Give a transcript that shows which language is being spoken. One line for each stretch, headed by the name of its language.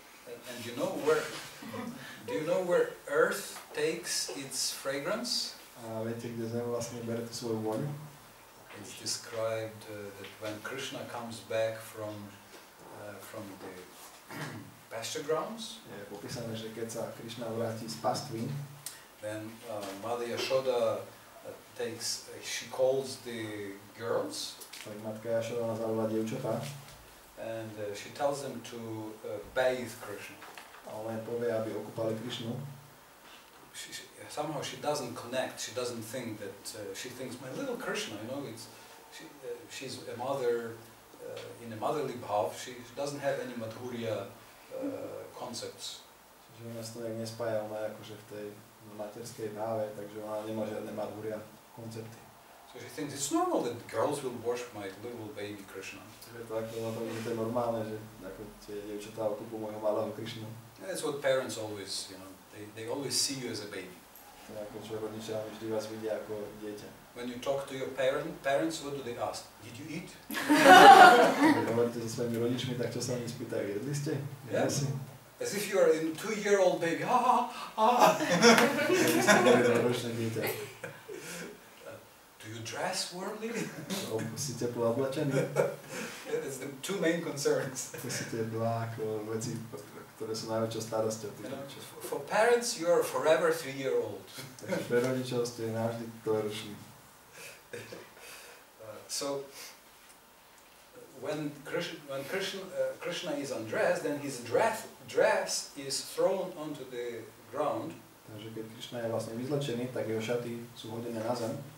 English: And do you know where earth takes its fragrance?
Slovak: A viete, kde zem vlastne bere tú svoju voňu?
English: It's described that when Krishna comes back from the pasture grounds,
Slovak: Je popísané, že keď sa Krišna vráti z pastvy,
English: then Mother Yashoda she calls the girls,
Slovak: tak matka Jašoda zavolá dievčatá
English: and she tells them to bathe Krishna.
Slovak: a ona im povie, aby okúpali Krišnu.
English: Somehow she doesn't connect. She doesn't think that she thinks my little Krishna, you know, she's a mother in a motherly bhav. She doesn't have any madhurya concepts.
Slovak: Čiže ona sa to nejak nespája, ona je akože v tej materskej báve, takže ona nemá žiadne madhurya koncepty.
English: So she thinks it's normal that girls will worship my little baby Krishna.
Slovak: Čiže to ako na tom, že to je normálne, že ako tie dievčatá okúpu môjho malého Krišnu.
English: That's what parents always, you know, they always see you as a baby.
Slovak: To je ako čo rodičia vždy vás vidia ako dieťa.
English: When you talk to your parents, what do they ask? Did you eat?
Slovak: Keď hovoríte so svojimi rodičmi, tak čo sa oni spýtajú? Jedli ste?
English: Yeah.
Slovak: Si?
English: As if you are a 2-year-old baby.
Slovak: Ročné dieťa.
English: Do you dress warmly?
Slovak: Si teplo oblečený?
English: That's the two main concerns.
Slovak: To sú tie dva ako veci, ktoré sú najväčšou starosťou.
English: You know, for parents, you are forever 3-year-old.
Slovak: Takže pre rodičov ste navždy trojroční.
English: So, when Krishna is undressed, then his dress is thrown onto the ground.
Slovak: Takže keď Krišna je vlastne vyzlečený, tak jeho šaty sú hodené na zem.